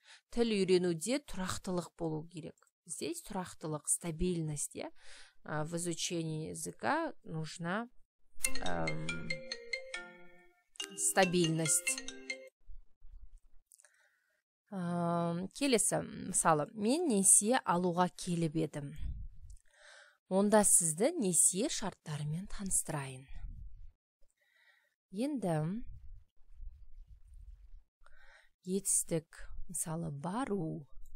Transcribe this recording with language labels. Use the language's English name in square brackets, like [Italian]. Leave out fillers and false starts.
[Kazakh] Тіл үйренуде тұрақтылық болу керек. [Russian] Здесь [Kazakh] тұрақтылық, [Russian] стабильность. В изучении языка нужна стабильность. [Kazakh] Келесі, мысалы, мен несие алуға келіп едім. Онда сізді несие шарттарымен таныстырайын. Енді етістік, мысалы, бару.